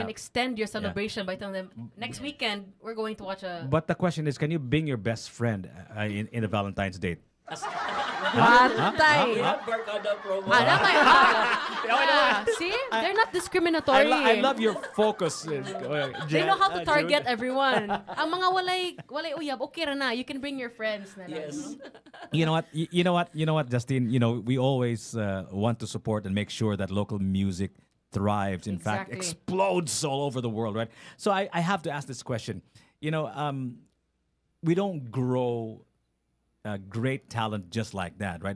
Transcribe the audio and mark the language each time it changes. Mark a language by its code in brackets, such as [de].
[en] can extend your celebration by telling them, next weekend, we're going to watch a... But the question is, can you bring your best friend in a Valentine's date? [ceb] Patay! [en] We have Barkada promo. [ceb] Ana may [en] yeah. See? They're not discriminatory. I love your focus. They know how to target everyone. [ceb] Ang mga walay uyab, okay ra na. [en] You can bring your friends na lang. Yes. You know what, Justine? We always want to support and make sure that local music thrives. In fact, Exactly. explodes all over the world, right? So I have to ask this question. We don't grow great talent just like that, right?